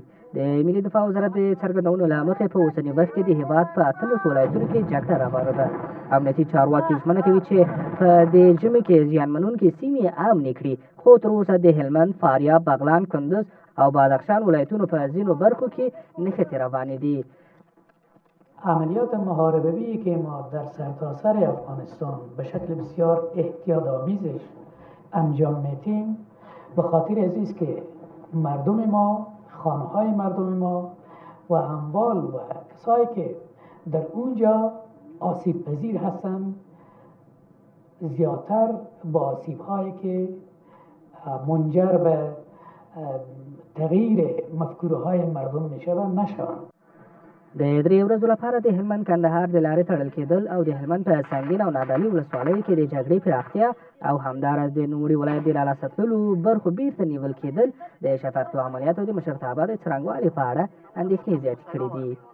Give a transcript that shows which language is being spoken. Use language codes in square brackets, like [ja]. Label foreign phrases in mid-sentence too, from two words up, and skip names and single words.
[ps] د ملي دفاع وزارت د څرګندونو له مخې په اوسني وخت کې د هېواد په 18 ولایتونو کې جګړه روانه ده. امنیتي چارواکي ژمنه کوي چې په دې ژمي کې زیانمنونکې سیمې امنې کړي، خو تر اوسه د هلمند، فاریاب، بغلان، کندز او بدخشان ولایتونو په ځینو برخو کې نښتې روانې دي. [fa] عملیات محاربه‌ای که ما در سرتاسر افغانستان به شکل بسیار احتیاط‌آمیزش انجام میدیم به خاطر از است که مردم ما، خانه‌های مردم ما و اموال و کسایی که در اونجا آسیب پذیر هستند زیادتر با آسیب‌هایی که منجر به تغییر مفکوره‌های مردم می‌شود نشوند. [ps] د 3 ورځو لپاره د هلمند کندهار د لارې تړل کېدل او د هلمند په سنګین او نادعلي ولسوالیو کې د جګړې پراختیا او همداراز د نوموړي ولایت د لاسه تللو برخو بیرته نیول کېدل د شفاقتو عملیاتو د مشرتابه د څرنګوالي په اړه اندېښنې زیاتې کړي دي.